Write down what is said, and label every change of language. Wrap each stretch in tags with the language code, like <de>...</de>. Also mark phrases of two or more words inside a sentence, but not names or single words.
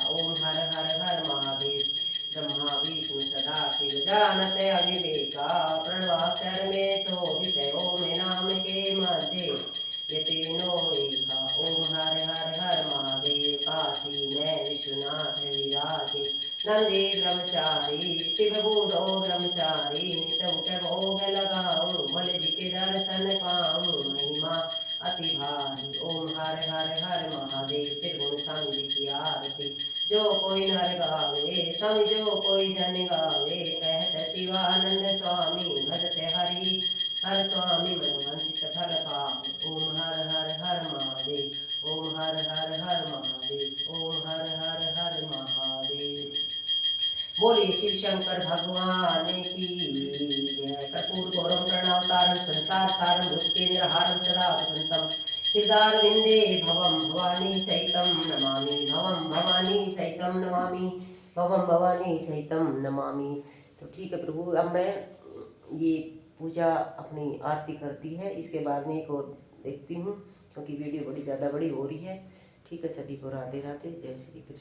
<hi>ओम हर हर हर महादेव ब्रह्मा विष्णु सदा शिव जानत अविवेका प्रणवाक्षर में शोभित ओम नाम के मध्य ये तीनों एका। ओम हर हर हर महादेव काशी में विश्वनाथ विराजे नंदी ब्रह्मचारी शिव बूढ़ो ब्रह्मचारी नित उठ भोग लगाऊं भले जी के दर्शन पाऊं महिमा अति भारी। ओम हर हर हर महादेव त्रिगुण स्वामी की आरती जो कोई नर गावे स्वामी जो कोई जन गावे कहत शिवानंद स्वामी भजते हरि हर स्वामी मनोवांछित फल पावे। ओम हर हर हर महादेव ओम हर हर हर महादेव ओम हर हर हर महादेव। बोलिए शिव शंकर भगवान की जय।</hi> <sa>कर्पूर गौरम प्रणवतारम संसार सारम भुजकेन्द्रहारम सदा वसंतम हृदयारविंदे भवम भवानी सहितम नमामि भवम भवानी सहितम नमामि भवम भवानी सहितम नमामि।</sa> <hi>तो ठीक है प्रभु, अब मैं ये पूजा अपनी आरती करती है, इसके बाद में एक और देखती हूँ क्योंकि वीडियो बड़ी ज़्यादा बड़ी हो रही है। ठीक है, सभी को राधे राधे, जय श्री कृष्ण।</hi>